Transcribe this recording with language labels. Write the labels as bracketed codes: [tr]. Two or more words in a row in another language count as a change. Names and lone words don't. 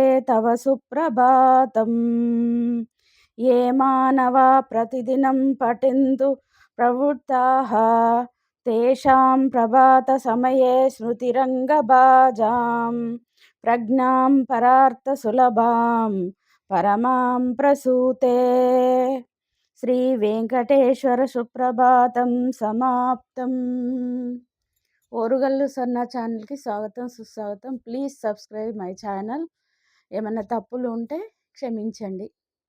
[sa] तव सुप्रभातं ये मानवा प्रतिदिनं पठन्तु प्रवृत्ताः तेषां प्रभातसमये स्मृतिरङ्गभाजां प्रज्ञां परार्थसुलभां परमां प्रसूते श्री वेंकटेश्वर सुप्रभातं समाप्तं [te] ఓరుగల్లు సన్న ఛానల్కి స్వాగతం సుస్వాగతం. [en] please subscribe my channel. [te] ఏమైనా తప్పులు ఉంటే క్షమించండి.